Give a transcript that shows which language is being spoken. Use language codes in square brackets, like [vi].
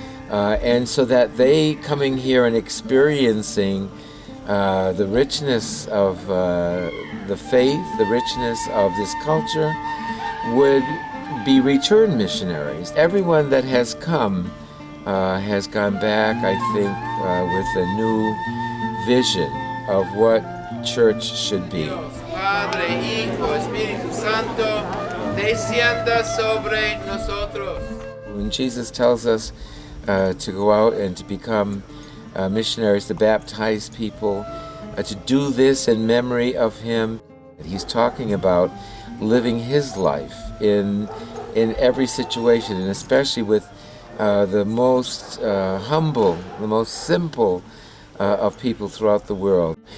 [en] And so that they coming here and experiencing the richness of the faith, the richness of this culture, would be return missionaries. Everyone that has come has gone back, I think, with a new vision of what church should be. [es] Padre, Hijo, Espíritu Santo, descienda sobre nosotros. [en] When Jesus tells us to go out and to become missionaries, to baptize people, to do this in memory of Him, He's talking about living His life in every situation, and especially with the most humble, the most simple of people throughout the world.